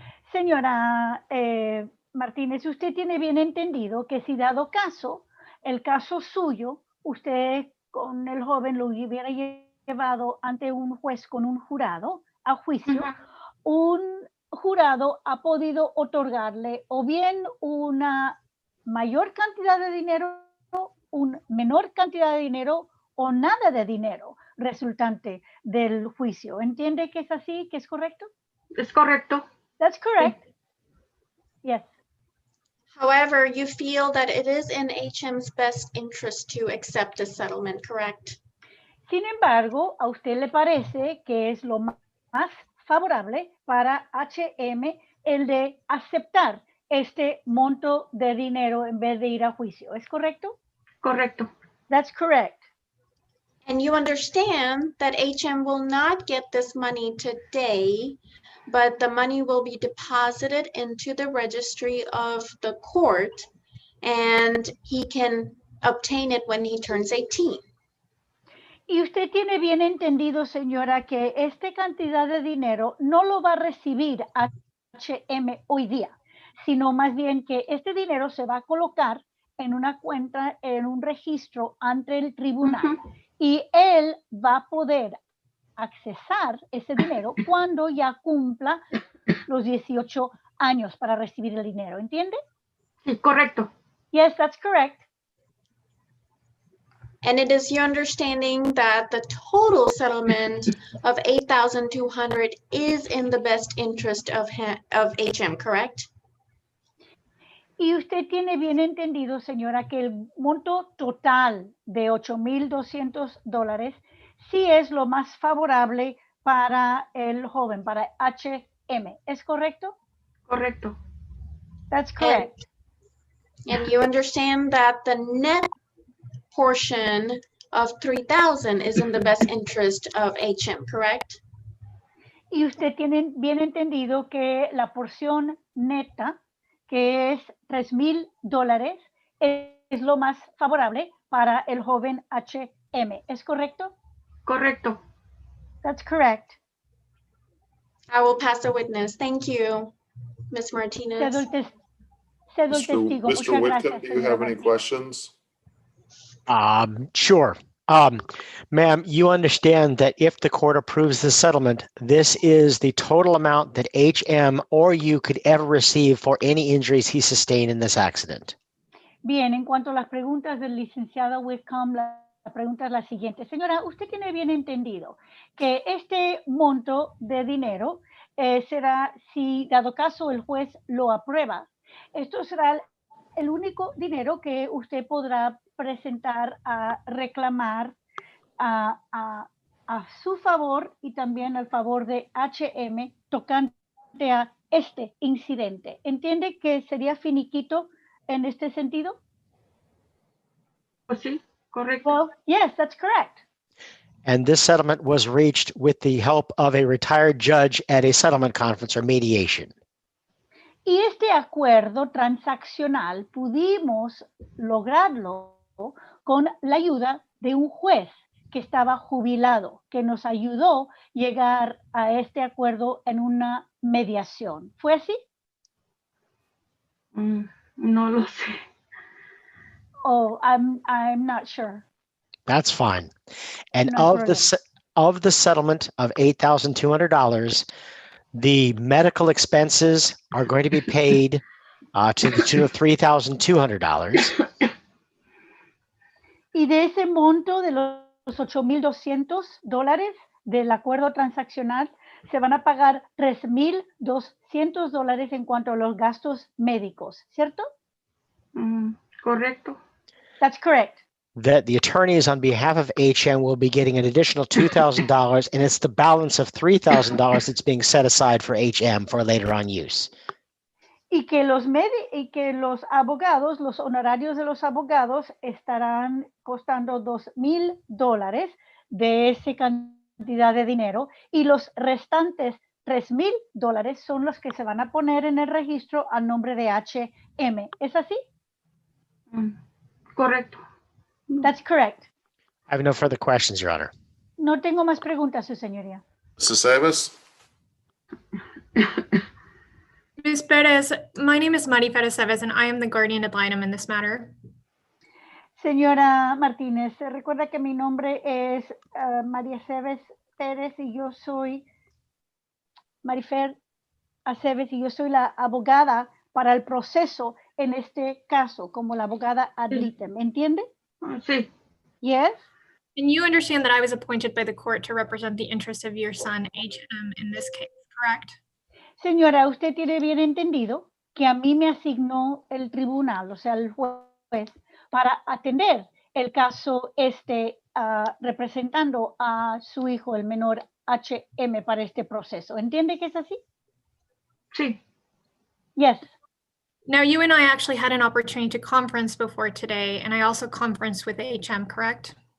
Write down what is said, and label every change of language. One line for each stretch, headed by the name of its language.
Spanish: Señora Martínez, usted tiene bien entendido que si dado caso, el caso suyo, usted con el joven lo hubiera llevado ante un juez con un jurado a juicio, un jurado ha podido otorgarle o bien una mayor cantidad de dinero, una menor cantidad de dinero o nada de dinero resultante del juicio. ¿Entiende que es así, que es correcto? Es correcto.
English: That's correct. Yes. However, you feel that it is in HM's best interest to accept a settlement, correct?
Spanish: Sin embargo, a usted le parece que es lo más favorable para HM el de aceptar este monto de dinero en vez de ir a juicio. ¿Es correcto? Correcto.
English: That's correct. And you understand that HM will not get this money today, but the money will be deposited into the registry of the court and he can obtain it when he turns 18.
Spanish: Y usted tiene bien entendido, señora, que esta cantidad de dinero no lo va a recibir HM hoy día, sino más bien que este dinero se va a colocar en una cuenta, en un registro ante el tribunal. Y él va a poder accesar ese dinero cuando ya cumpla los 18 años para recibir el dinero. ¿Entiende? Sí, correcto.
English: Yes, that's correct. And it is your understanding that the total settlement of $8,200 is in the best interest of HM, correct?
Spanish: Y usted tiene bien entendido, señora, que el monto total de $8,200 sí es lo más favorable para el joven, para HM. ¿Es correcto? Correcto.
English: That's correct. And you understand that the net portion of $3,000 is in the best interest of HM, correct?
Spanish: Y usted tiene bien entendido que la porción neta, que es $3,000, es lo más favorable para el joven HM. ¿Es correcto? Correcto.
English: That's correct. I will pass the witness. Thank you, Ms. Martinez.
Spanish: Cedo el testigo.
English: Mr.
Spanish: Muchas
English: Whitcomb,
Spanish: gracias,
English: do you have
Spanish: señora
English: any
Spanish: Martínez.
English: questions? Sure. Ma'am, you understand that if the court approves the settlement, this is the total amount that HM or you could ever receive for any injuries he sustained in this accident.
Spanish: Bien, en cuanto a las preguntas del licenciado Whitcomb, la pregunta es la siguiente. Señora, usted tiene bien entendido que este monto de dinero será, si dado caso el juez lo aprueba, esto será el único dinero que usted podrá presentar a reclamar a su favor y también al favor de HM tocante a este incidente. ¿Entiende que sería finiquito en este sentido? Pues sí, correcto.
English: Well, yes, that's correct. And this settlement was reached with the help of a retired judge at a settlement conference or mediation.
Spanish: Y este acuerdo transaccional pudimos lograrlo con la ayuda de un juez que estaba jubilado, que nos ayudó a llegar a este acuerdo en una mediación. ¿Fue así? No lo sé.
English: Oh, I'm not sure. That's fine. And
Spanish: No
English: of the settlement of $8,200, the medical expenses are going to be paid to the tune of $3,200.
Spanish: Y de ese monto de los $8,200 del acuerdo transaccional, se van a pagar $3,200 en cuanto a los gastos médicos, ¿cierto? Correcto.
English: That's correct. That the attorneys on behalf of HM will be getting an additional $2,000, and it's the balance of $3,000 that's being set aside for HM for later on use.
Spanish: Y que los abogados, los honorarios de los abogados estarán costando $2,000 de esa cantidad de dinero y los restantes $3,000 son los que se van a poner en el registro a nombre de HM. ¿Es así? Correcto.
English: That's correct. I have no further questions, Your Honor.
Spanish: No tengo más preguntas, su señoría.
English: Mrs. Davis? Ms. Perez, my name is Mari Perez Seves, and I am the guardian ad litem in this matter.
Spanish: Señora Martínez, recuerda que mi nombre es María Aceves Pérez y yo soy Marifer Aceves y yo soy la abogada para el proceso en este caso, como la abogada ad litem. ¿Entiende? Sí.
English: Yes? And you understand that I was appointed by the court to represent the interests of your son, HM, in this case, correct?
Spanish: Señora, usted tiene bien entendido que a mí me asignó el tribunal, o sea, el juez, para atender el caso representando a su hijo, el menor HM, para este proceso. ¿Entiende que es así? Sí,
English: Yes. Now, you and I actually had an opportunity to conference before today, and I also conferenced with HM, correct?